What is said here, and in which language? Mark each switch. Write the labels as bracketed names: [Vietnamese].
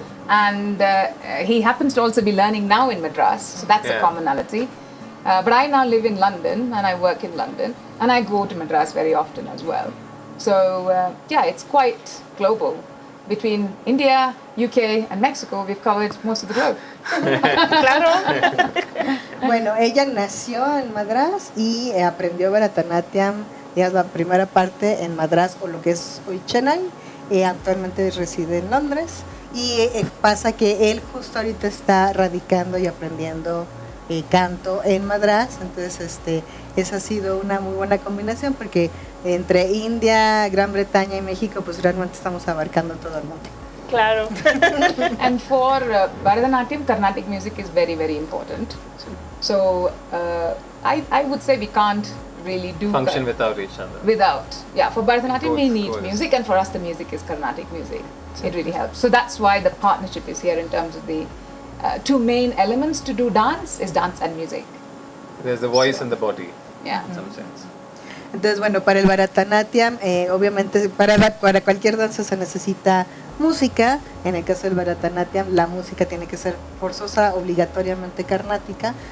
[English] And he happens to also be learning now in Madras, so that's a commonality. But I now live in London and I work in London, and I go to Madras very often as well. So it's quite global. Between India, UK and Mexico, we've covered most of the globe. [Spanish] Claro. Bueno, ella nació en Madras y aprendió Bharatanatyam, es la primera parte en Madras, o lo que es hoy Chennai. Actualmente reside en Londres. Y pasa que él justo ahorita está radicando y aprendiendo canto en Madrás. Entonces esa ha sido una muy buena combinación porque entre India, Gran Bretaña y México pues realmente estamos abarcando todo el mundo. Claro. [English] And for Bharatanatyam, Carnatic music is very, very important. So I would say we can't really do Function without each other. For Bharatanatyam we Both need goes. music, and for us the music is Carnatic music. It really helps. So that's why the partnership is here in terms of the two main elements to do dance is dance and music. There's the voice and the body, Yeah. in some sense. [Spanish] Entonces, bueno, para el Bharatanatyam, obviamente para cualquier danza se necesita música. En el caso del Bharatanatyam, la música tiene que ser forzosa, obligatoriamente carnática.